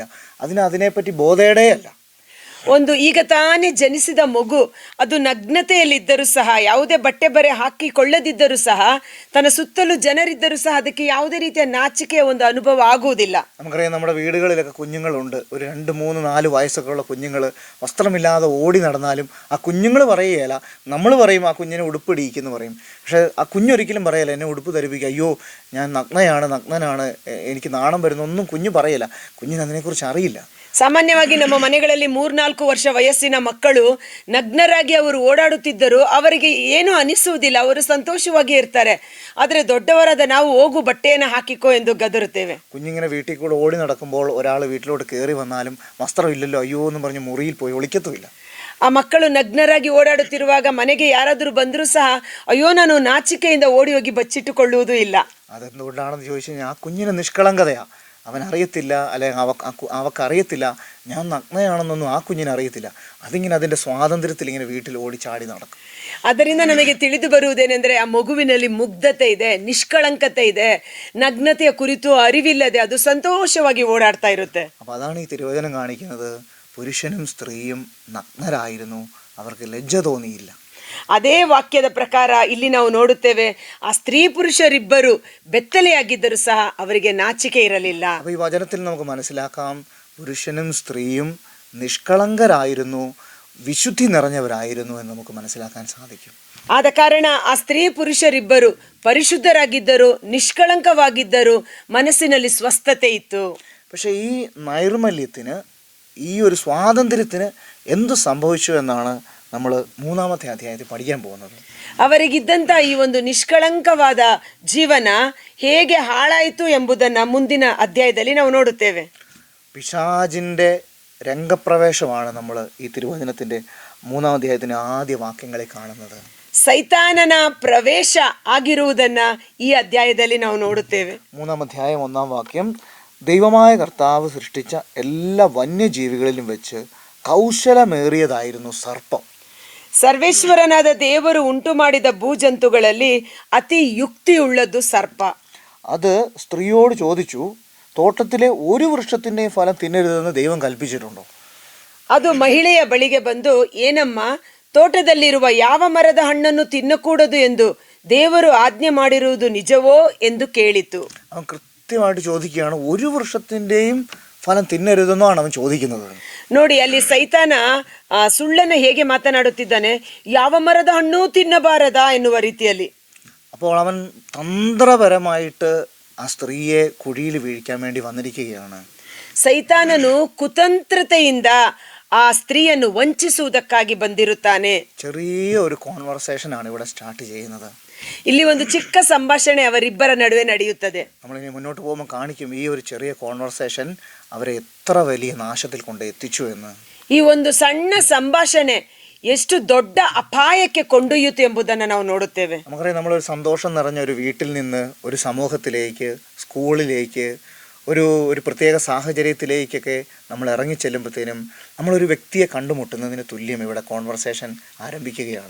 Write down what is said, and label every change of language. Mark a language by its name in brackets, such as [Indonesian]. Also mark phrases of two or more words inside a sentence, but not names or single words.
[Malayalam] അതിനെപ്പറ്റി ബോധേടേയല്ല. [Kannada] ಒಂದು ಈಗ ತಾನೇ ಜನಿಸಿದ ಮಗು ಅದು ನಗ್ನತೆಯಲ್ಲಿದ್ದರೂ ಸಹ, ಯಾವುದೇ ಬಟ್ಟೆ ಬರೆ ಹಾಕಿಕೊಳ್ಳದಿದ್ದರೂ ಸಹ, ತನ್ನ ಸುತ್ತಲೂ ಜನರಿದ್ದರೂ ಸಹ ಅದಕ್ಕೆ ಯಾವುದೇ ರೀತಿಯ ನಾಚಿಕೆಯ ಒಂದು ಅನುಭವ ಆಗುವುದಿಲ್ಲ. [Malayalam] നമുക്കറിയാം, നമ്മുടെ വീടുകളിലൊക്കെ കുഞ്ഞുങ്ങളുണ്ട്. ഒരു 2, 3, 4 വയസ്സൊക്കെ ഉള്ള കുഞ്ഞുങ്ങൾ വസ്ത്രമില്ലാതെ ഓടി നടന്നാലും ആ കുഞ്ഞുങ്ങൾ പറയുകയില്ല. നമ്മൾ പറയും ആ കുഞ്ഞിനെ ഉടുപ്പിടിയിക്കെന്ന് പറയും. പക്ഷേ ആ കുഞ്ഞൊരിക്കലും പറയല എന്നെ ഉടുപ്പ് ധരിപ്പിക്കുക, അയ്യോ ഞാൻ നഗ്നനാണ്, എനിക്ക് നാണം വരുന്നു, ഒന്നും കുഞ്ഞ് പറയല. കുഞ്ഞിന് അതിനെക്കുറിച്ച് അറിയില്ല. [Kannada] ಸಾಮಾನ್ಯವಾಗಿ ನಮ್ಮ ಮನೆಗಳಲ್ಲಿ 3-4 ವರ್ಷ ವಯಸ್ಸಿನ ಮಕ್ಕಳು ನಗ್ನರಾಗಿ ಅವರು ಓಡಾಡುತ್ತಿದ್ದರು, ಅವರಿಗೆ ಏನೂ ಅನಿಸುವುದಿಲ್ಲ, ಅವರು ಸಂತೋಷವಾಗಿ ಇರ್ತಾರೆ. ಆದರೆ ದೊಡ್ಡವರಾದ ನಾವು ಹೋಗು ಬಟ್ಟೆಯನ್ನು ಹಾಕಿಕೋ ಎಂದು ಗದರುತ್ತೇವೆ. [Malayalam] കുഞ്ഞിങ്ങനെ വീട്ടിൽ കൂടെ ഓടി നടക്കുമ്പോൾ ഒരാൾ വീട്ടിലോട്ട് കയറി വന്നാലും വസ്ത്രമില്ലല്ലോ അയ്യോ എന്ന് പറഞ്ഞ് മുറിയിൽ പോയി ഒളിക്കത്തുമില്ല. [Kannada] ಆ ಮಕ್ಕಳು ನಗ್ನರಾಗಿ ಓಡಾಡುತ್ತಿರುವಾಗ ಮನೆಗೆ ಯಾರಾದರೂ ಬಂದರೂ ಸಹ ಅಯ್ಯೋ ನಾನು ನಾಚಿಕೆಯಿಂದ ಓಡಿ ಹೋಗಿ ಬಚ್ಚಿಟ್ಟುಕೊಳ್ಳುವುದೂ ಇಲ್ಲ. [Malayalam] അതെന്തുകൊണ്ടാണെന്ന് ചോദിച്ചു കഴിഞ്ഞാൽ ആ കുഞ്ഞിന് നിഷ്കളങ്കതയാ. അവനറിയത്തില്ല, അല്ലെങ്കിൽ അവക്കറിയത്തില്ല ഞാൻ നഗ്നയാണെന്നൊന്നും ആ കുഞ്ഞിന് അറിയത്തില്ല. അതിങ്ങനെ അതിൻ്റെ സ്വാതന്ത്ര്യത്തിൽ ഇങ്ങനെ വീട്ടിൽ ഓടിച്ചാടി നടക്കും. [Kannada] ಅದರಿಂದ ನಮಗೆ ತಿಳಿದು ಬರುವುದೇನೆಂದರೆ ಆ ಮಗುವಿನಲ್ಲಿ ಮುಗ್ಧತೆ ಇದೆ, ನಿಷ್ಕಳಂಕತೆ ಇದೆ, ನಗ್ನತೆಯ ಕುರಿತು ಅರಿವಿಲ್ಲದೆ ಅದು ಸಂತೋಷವಾಗಿ ಓಡಾಡ್ತಾ ಇರುತ್ತೆ. [Malayalam] അപ്പോൾ അതാണ് ഈ തിരുവചനം കാണിക്കുന്നത്. പുരുഷനും സ്ത്രീയും നഗ്നരായിരുന്നു, അവർക്ക് ലജ്ജ തോന്നിയില്ല. [Kannada] ಅದೇ ವಾಕ್ಯದ ಪ್ರಕಾರ ಇಲ್ಲಿ ನಾವು ನೋಡುತ್ತೇವೆ, ಆ ಸ್ತ್ರೀ ಪುರುಷರಿಬ್ಬರು ಬೆತ್ತಲೆಯಾಗಿದ್ದರೂ ಸಹ ಅವರಿಗೆ ನಾಚಿಕೆ ಇರಲಿಲ್ಲ. [Malayalam] അപ്പോൾ ഈ വചനത്തിൽ നമുക്ക് മനസ്സിലാക്കാം, പുരുഷനും സ്ത്രീയും നിഷ്കളങ്കരായിരുന്നു, വിശുദ്ധി നിറഞ്ഞവരായിരുന്നു എന്ന് നമുക്ക് മനസ്സിലാക്കാൻ സാധിക്കും. [Kannada] ಆದ ಕಾರಣ ಆ ಸ್ತ್ರೀ ಪುರುಷರಿಬ್ಬರು ಪರಿಶುದ್ಧರಾಗಿದ್ದರು, ನಿಷ್ಕಳಂಕವಾಗಿದ್ದರು, ಮನಸ್ಸಿನಲ್ಲಿ ಸ್ವಸ್ಥತೆ ಇತ್ತು. [Malayalam] പക്ഷേ ഈ നൈർമല്യത്തിന്, ഈ ഒരു സ്വാതന്ത്ര്യത്തിന് എന്തു സംഭവിച്ചു എന്നാണ് നമ്മൾ 3-ാമത്തെ അധ്യായത്തിൽ പഠിക്കാൻ പോകുന്നത്. [Kannada] ಅವರಿಗಿದ್ದಂಥ ಈ ಒಂದು ನಿಷ್ಕಳಂಕವಾದ ಜೀವನ ಹೇಗೆ ಹಾಳಾಯಿತು ಎಂಬುದನ್ನು ಮುಂದಿನ ಅಧ್ಯಾಯದಲ್ಲಿ ನಾವು ನೋಡುತ್ತೇವೆ. [Malayalam] പിശാചിൻ്റെ രംഗപ്രവേശമാണ് നമ്മൾ ഈ തിരുവചനത്തിൻ്റെ 3-ാം അധ്യായത്തിൻ്റെ ആദ്യ വാക്യങ്ങളിൽ കാണുന്നത്. [Kannada] ಸೈತಾನನ ಪ್ರವೇಶ ಆಗಿರುವುದನ್ನ ಈ ಅಧ್ಯಾಯದಲ್ಲಿ ನಾವು ನೋಡುತ್ತೇವೆ. [Malayalam] 3-ാം അധ്യായം 1-ാം വാക്യം, ദൈവമായ കർത്താവ് സൃഷ്ടിച്ച എല്ലാ വന്യജീവികളിലും വെച്ച് കൗശലമേറിയതായിരുന്നു സർപ്പം. [Kannada] ಸರ್ವೇಶ್ವರನಾದ ದೇವರು ಉಂಟು ಮಾಡಿದ ಭೂಜಂತುಗಳಲ್ಲಿ ಅತಿ ಯುಕ್ತಿಯುಳ್ಳದ್ದು ಸರ್ಪ. [Malayalam] അത് സ്ത്രീയോട് ചോദിച്ചു, തോട്ടത്തിലെ ഒരു വൃക്ഷത്തിൻ്റെയും ഫലം തിന്നരുതെന്ന് ദൈവം കൽപ്പിച്ചിട്ടുണ്ടോ? [Kannada] ಅದು ಮಹಿಳೆಯ ಬಳಿಗೆ ಬಂದು, ಏನಮ್ಮ, ತೋಟದಲ್ಲಿರುವ ಯಾವ ಮರದ ಹಣ್ಣನ್ನು ತಿನ್ನಕೂಡದು ಎಂದು ದೇವರು ಆಜ್ಞೆ ಮಾಡಿರುವುದು ನಿಜವೋ ಎಂದು ಕೇಳಿತು. [Malayalam] അവൻ കൃത്യമായിട്ട് ചോദിക്കുകയാണ്, ഒരു വൃക്ഷത്തിൻ്റെയും ഫലം തിന്നരുതെന്നാണ് അവൻ ചോദിക്കുന്നത്. [Kannada] ನೋಡಿ, ಅಲ್ಲಿ ಸೈತಾನ ಸುಳ್ಳನ್ನು ಹೇಗೆ ಮಾತನಾಡುತ್ತಿದ್ದಾನೆ, ಯಾವ ಮರದ ಹಣ್ಣು ತಿನ್ನಬಾರದಾ ಎನ್ನುವ ರೀತಿಯಲ್ಲಿ. [Malayalam] അപ്പോൾ അവൻ തന്ത്രപരമായിട്ട് ആ സ്ത്രീയെ കുഴിയിൽ വീഴിക്കാൻ വേണ്ടി വന്നിരിക്കുകയാണ്. [Kannada] ಸೈತಾನನು ಕುತಂತ್ರತೆಯಿಂದ ಆ ಸ್ತ್ರೀಯನ್ನು ವಂಚಿಸುವುದಕ್ಕಾಗಿ ಬಂದಿರುತ್ತಾನೆ. [Malayalam] ചെറിയ ഒരു കോൺവെർസേഷനാണ് ഇവിടെ സ്റ്റാർട്ട് ചെയ്യുന്നത്. [Kannada] ಇಲ್ಲಿ ಒಂದು ಚಿಕ್ಕ ಸಂಭಾಷಣೆ ಅವರಿಬ್ಬರ ನಡುವೆ ನಡೆಯುತ್ತದೆ. [Malayalam] നമ്മളിനി മുന്നോട്ട് പോകുമ്പോൾ കാണിക്കും ഈ ഒരു ചെറിയ കോൺവെർസേഷൻ അവരെ എത്ര വലിയ നാശത്തിൽ കൊണ്ട് എത്തിച്ചു എന്ന്. [Kannada] ಈ ಒಂದು ಸಣ್ಣ ಸಂಭಾಷಣೆ ಎಷ್ಟು ದೊಡ್ಡ ಅಪಾಯಕ್ಕೆ ಕೊಂಡೊಯ್ಯುತ್ತೆ ಎಂಬುದನ್ನು ನಾವು ನೋಡುತ್ತೇವೆ. [Malayalam] നമുക്കറിയാം, നമ്മളൊരു സന്തോഷം നിറഞ്ഞ ഒരു വീട്ടിൽ നിന്ന് ഒരു സമൂഹത്തിലേക്ക്, സ്കൂളിലേക്ക്, ഒരു പ്രത്യേക സാഹചര്യത്തിലേക്കൊക്കെ നമ്മൾ ഇറങ്ങിച്ചെല്ലുമ്പോഴത്തേനും നമ്മളൊരു വ്യക്തിയെ കണ്ടുമുട്ടുന്നതിന് തുല്യം ഇവിടെ കോൺവെർസേഷൻ ആരംഭിക്കുകയാണ്.